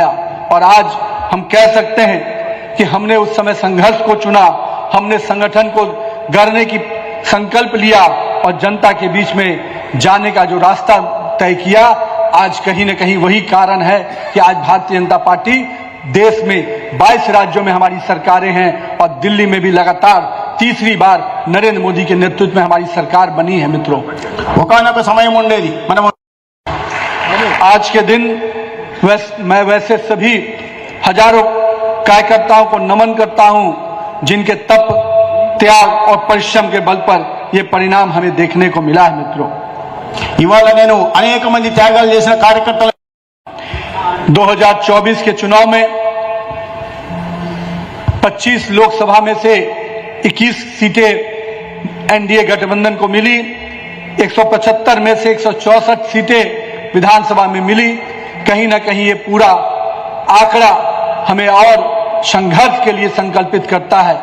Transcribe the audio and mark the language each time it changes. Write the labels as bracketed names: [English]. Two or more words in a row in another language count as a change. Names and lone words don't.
[Hindi] और आज हम कह सकते हैं कि हमने उस समय संघर्ष को चुना, हमने संगठन को गढ़ने की संकल्प लिया और जनता के बीच में जाने का जो रास्ता तय किया। आज कहीं न कहीं वही कारण है कि आज भारतीय जनता पार्टी देश में 22 राज्यों में हमारी सरकारें हैं और दिल्ली में भी लगातार तीसरी बार नरेंद्र मोदी के नेतृत्व में हमारी सरकार बनी है। मित्रों, [Telugu] ఒకానొక సమయం ఉండేది, మనం [Hindi] आज के दिन मैं वैसे सभी हजारों कार्यकर्ताओं को नमन करता हूं जिनके तप, त्याग और परिश्रम के बल पर यह परिणाम हमें देखने को मिला है। मित्रों, [Telugu] ఇవాళ నేను అనేక మంది త్యాగాలు చేసిన కార్యకర్తలు [Hindi] 2024 के चुनाव में 25 लोकसभा में से 21 सीटें एनडीए गठबंधन को मिली, 175 में से 164 सीटें विधानसभा में मिली। कहीं ना कहीं ये पूरा आंकड़ा हमें और संघर्ष के लिए संकल्पित करता है।